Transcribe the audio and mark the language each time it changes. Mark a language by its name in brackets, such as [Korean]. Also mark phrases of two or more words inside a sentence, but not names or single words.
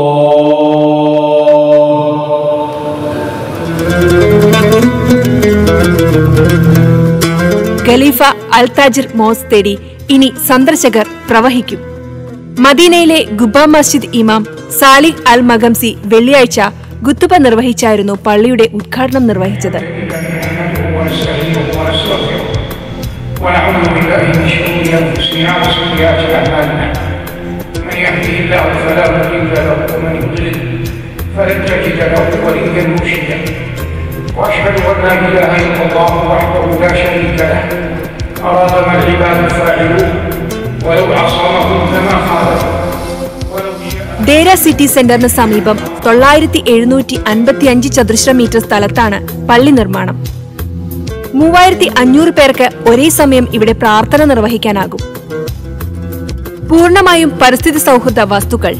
[Malayalam] ഖലീഫ അൽ താജിർ മോസ്ക് തേടി ഇനി സന്ദർശകർ പ്രവഹിക്കും. മദീനയിലെ ഖുബ മസ്ജിദ് ഇമാം സാലിഹ് അൽ മഗംസി വെള്ളിയാഴ്ച ഖുത്ബ നിർവഹിച്ചായിരുന്നു പള്ളിയുടെ ഉദ്ഘാടനം നിർവഹിച്ചത്. [Arabic] وأشهد أن لا إله إلا الله وحده لا شريك له أراد ما العباد فاعلوه ولو عصمهم كما خالفوا. [Malayalam] ദേര സിറ്റി സെന്ററിന് സമീപം 9755 ചതുരശ്ര മീറ്റർ സ്ഥലത്താണ് പള്ളി നിർമ്മാണം. 3500 പേർക്ക് ഒരേ സമയം ഇവിടെ പ്രാർത്ഥന നിർവഹിക്കാനാകും. പൂർണ്ണമായും പരിസ്ഥിതി സൗഹൃദ വസ്തുക്കൾ.